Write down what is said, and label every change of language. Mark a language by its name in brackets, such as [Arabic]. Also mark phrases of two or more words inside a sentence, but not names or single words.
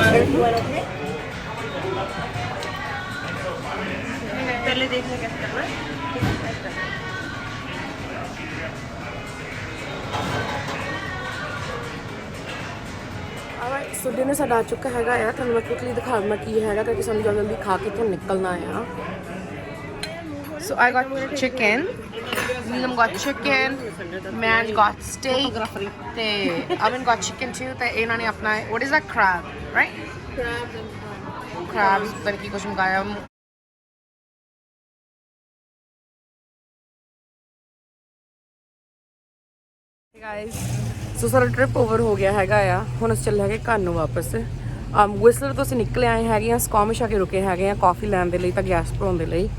[Punjabi] ਸੋ ਡਿਨਰ ਸਾਡਾ ਆ ਚੁੱਕਾ ਹੈਗਾ ਆ। ਤੁਹਾਨੂੰ ਮੈਂ ਕੁਇਕਲੀ ਦਿਖਾ ਦਿੰਦਾ ਕੀ ਹੈਗਾ, ਕਿਉਂਕਿ ਸਾਨੂੰ ਜਲਦੀ ਖਾ ਕੇ ਤੋਂ ਨਿਕਲਣਾ ਆ। [English] So I got chicken, Neelam got chicken, Man got steak, ਤੇ Amin got chicken too, [Punjabi] ਤੇ ਇਹਨਾਂ ਨੇ ਆਪਣਾ [English] what is that, crab, right? [Punjabi] Crabs ਪਤਾ ਕੀ ਕੁਝ ਮੰਗਾਇਆ। Guys, ਸੋ ਸਾਡਾ [English] trip over [Punjabi] ਹੋ ਗਿਆ ਹੈਗਾ ਆ। ਹੁਣ ਅਸੀਂ ਚੱਲੇ ਹੈਗੇ ਘਰ ਨੂੰ ਵਾਪਸ। ਵਿਸਲਰ ਤੋਂ ਅਸੀਂ ਨਿਕਲੇ ਆਏ ਹੈਗੇ ਆ, ਸਕੋਮਿਸ਼ ਆ ਕੇ ਰੁਕੇ ਹੈਗੇ ਆ ਕਾਫੀ ਲੈਣ ਦੇ ਲਈ, ਤਾਂ ਗੈਸ ਭਰਾਉਣ ਦੇ ਲਈ।